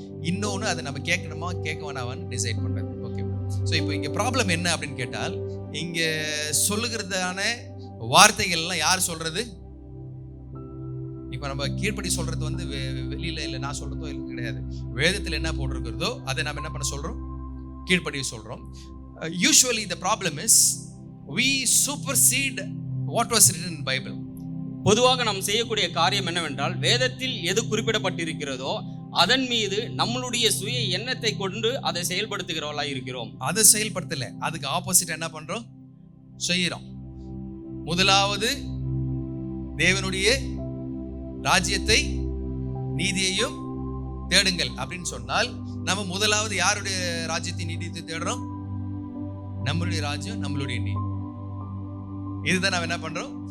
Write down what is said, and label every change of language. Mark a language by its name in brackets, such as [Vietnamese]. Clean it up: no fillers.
[Tamil] இன்னொன்னு அதை நம்ம கேட்கணுமா கேட்க வேணாமான்னு டிசைட் பண்றது. ஓகே, ஸோ இப்போ இங்க ப்ராப்ளம் என்ன அப்படின்னு கேட்டால், இங்க சொல்லுகிறதான வார்த்தைகள் எல்லாம் யார் சொல்றது? இப்போ நம்ம கீழ்ப்படி சொல்றது வந்து வெளியில இல்லை, நான் சொல்றதோ இல்லை கிடையாது. வேதத்தில் என்ன போட்டிருக்கிறதோ அதை நம்ம என்ன பண்ண சொல்றோம், கீழ்ப்படி சொல்றோம். [English] Usually the problem is we supersede what was written in Bible. [Tamil] பொதுவாக நாம் செய்யக்கூடிய காரியம் என்னவென்றால், வேதத்தில் எது குறிப்பிடப்பட்டிருக்கிறதோ அதன் மீது நம்மளுடைய சுய எண்ணத்தை கொண்டு அதை செயல்படுத்துகிறவர்களா இருக்கிறோம். அதை செயல்படுத்தல, அதுக்கு ஆப்போசிட் என்ன பண்றோம், செய்யறோம். முதலாவது தேவனுடைய ராஜ்யத்தை நீதியையும் தேடுங்கள் அப்படின்னு சொன்னால், நம்ம முதலாவது யாருடைய ராஜ்யத்தை நீதியத்தை தேடுறோம், நம்மளுடைய ராஜ்யம் நம்மளுடைய நீதி. இதுதான் நம்ம என்ன பண்றோம்.